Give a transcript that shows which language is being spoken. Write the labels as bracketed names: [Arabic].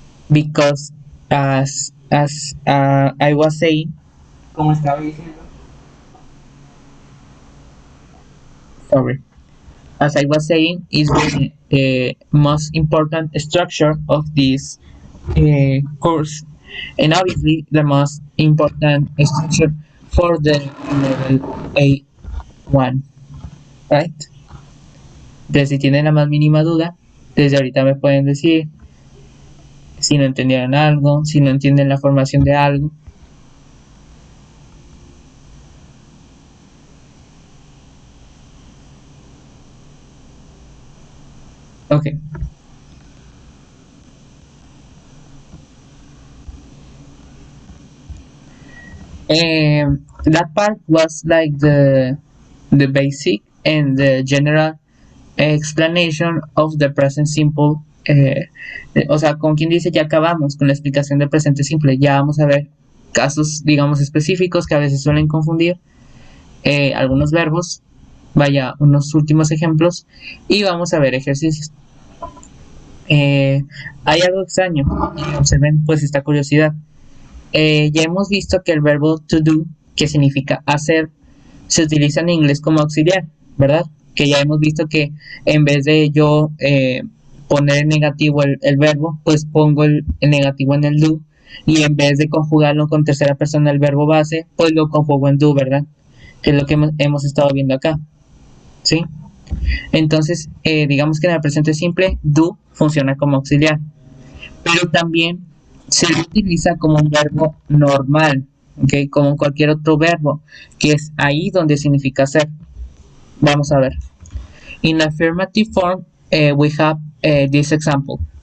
[English] Because as I was saying, [Spanish] como estaba diciendo, [English] sorry, as I was saying, is the most important structure of this course, and obviously the most important structure for the level A1, right? [Spanish] Entonces, si tienen la más mínima duda, desde ahorita me pueden decir si no entendieron algo, si no entienden la formación de algo. [English] Okay. That part was like the basic and the general explanation of the present simple. [Spanish] O sea, con quien dice ya acabamos con la explicación del presente simple. Ya vamos a ver casos, digamos, específicos que a veces suelen confundir algunos verbos. Vaya, unos últimos ejemplos y vamos a ver ejercicios. Hay algo extraño y observen pues esta curiosidad. Ya hemos visto que el verbo to do, que significa hacer, se utiliza en inglés como auxiliar, ¿verdad? Que ya hemos visto que en vez de yo poner en negativo el verbo, pues pongo el negativo en el do, y en vez de conjugarlo con tercera persona el verbo base, pues lo conjugo en do, ¿verdad? Que es lo que hemos estado viendo acá, ¿sí? Entonces, digamos que en el presente simple, do funciona como auxiliar, pero también se utiliza como un verbo normal, ¿ok? Como cualquier otro verbo, que es ahí donde significa hacer. Vamos a ver. [English] In affirmative form, we have this example.